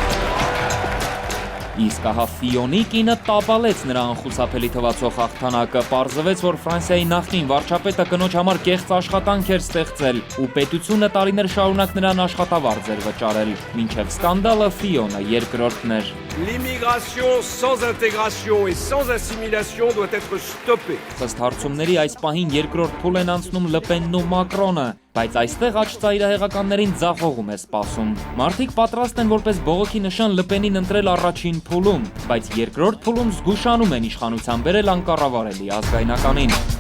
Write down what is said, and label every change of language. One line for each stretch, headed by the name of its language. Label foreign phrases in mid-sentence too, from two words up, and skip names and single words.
Armenian: Իսկ ահա Ֆիոնի կինը տապալեց նրա անխուսափելի թվացող հաղթանակը, պարզվեց, որ Ֆրանսիայի նախկին վարչապետը կնոջ համար կեղծ աշխատանք էր ստեղծել ու պետությունը տարիներ շարունակ նրան աշխատավարձ էր վճարել, մինչև սկանդալը Ֆիոնը երկրորդն էր։
French: L'immigration sans intégration et sans assimilation doit être stoppée.
Armenian: Ըստ հարցումների այս պահին երկրորդ փուլ են անցնում Լպենն ու Մակրոնը, բայց այստեղ աջ ծայրահեղականներին ձախողում է սպասում։ Մարդիկ պատրաստ են որպես բողոքի նշան Լպենին ընտրել առաջին փուլում, բայց երկրորդ փուլում զգուշանում են իշխանության բերել անկառավարելի ազգայնականին։